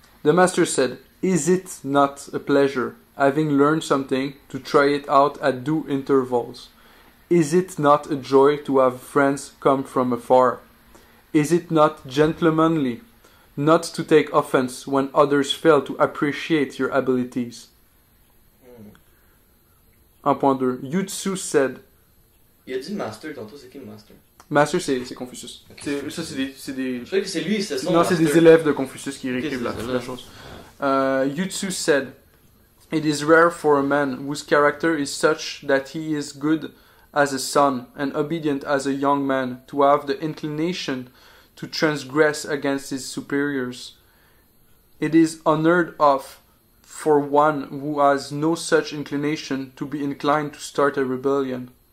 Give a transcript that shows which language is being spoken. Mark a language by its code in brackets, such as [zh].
[en] The master said, "Is it not a pleasure, having learned something, to try it out at due intervals? Is it not a joy to have friends come from afar? Is it not gentlemanly not to take offense when others fail to appreciate your abilities?" 1.2. Yutsu said. [fr] Il a dit master tantôt, c'est qui le master? Master, c'est Confucius. Okay. Ça, c'est des. Je crois que c'est lui, c'est son Non, [en] master. [fr] c'est des élèves de Confucius qui réécrivent c'est la chose. [en] Yutsu said, "It is rare for a man whose character is such that he is good as a son and obedient as a young man to have the inclination to transgress against his superiors. It is unheard of for one who has no such inclination to be inclined to start a rebellion.